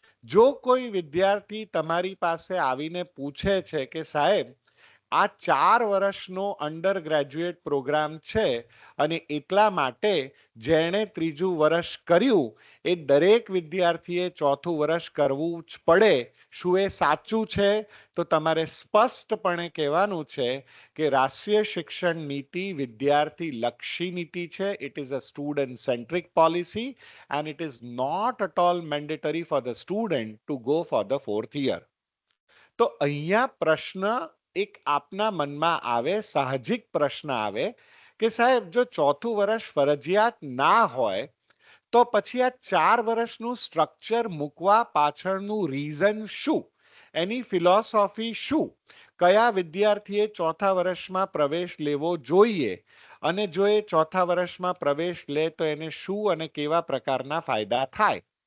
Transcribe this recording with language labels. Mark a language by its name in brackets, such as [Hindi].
[Gujarati] જો કોઈ વિદ્યાર્થી તમારી પાસે આવીને પૂછે છે કે સાહેબ, આ 4 વર્ષનો અંડર ગ્રેજ્યુએટ પ્રોગ્રામ છે અને એટલા માટે જેણે ત્રીજું વર્ષ કર્યું એ દરેક વિદ્યાર્થીએ ચોથું વર્ષ કરવું જ પડે, શું એ સાચું છે? તો તમારે સ્પષ્ટપણે કહેવાનું છે કે રાષ્ટ્રીય શિક્ષણ નીતિ વિદ્યાર્થી લક્ષી નીતિ છે. [English] It is a student centric policy and it is not at all mandatory for the student to go for the 4th year. [Gujarati] તો અહીંયા પ્રશ્ન એક આપના મનમાં આવે, સાહજિક પ્રશ્ન આવે કે સાહેબ, જો ચોથું વર્ષ ફરજિયાત ના હોય તો પછી આ 4 વર્ષનું સ્ટ્રક્ચર મૂકવા પાછળનું રીઝન શું? એની ફિલોસોફી શું? કયા વિદ્યાર્થીએ ચોથા વર્ષમાં પ્રવેશ લેવો જોઈએ અને જો એ ચોથા વર્ષમાં પ્રવેશ લે તો એને શું અને કેવા પ્રકારના ફાયદા થાય?